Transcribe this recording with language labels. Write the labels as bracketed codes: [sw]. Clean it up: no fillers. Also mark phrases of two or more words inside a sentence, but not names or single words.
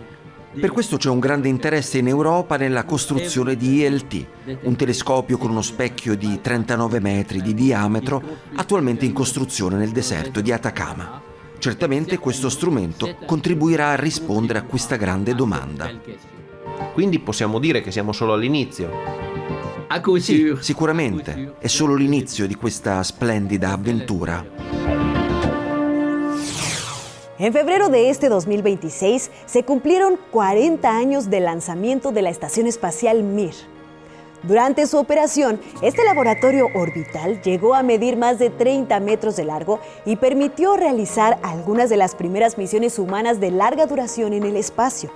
[it] Per questo c'è un grande interesse in Europa nella costruzione di ELT, un telescopio con uno specchio di 39 metri di diametro, attualmente in costruzione nel deserto di Atacama. Certamente questo strumento contribuirà a rispondere a questa grande domanda. Quindi possiamo dire che siamo solo all'inizio? Sì, sicuramente. È solo l'inizio di questa splendida avventura. [es] En febrero de este 2026 se cumplieron 40 años del lanzamiento de la Estación Espacial Mir. Durante su operación, este laboratorio orbital llegó a medir más de 30 metros de largo y permitió realizar algunas de las primeras misiones humanas de larga duración en el espacio.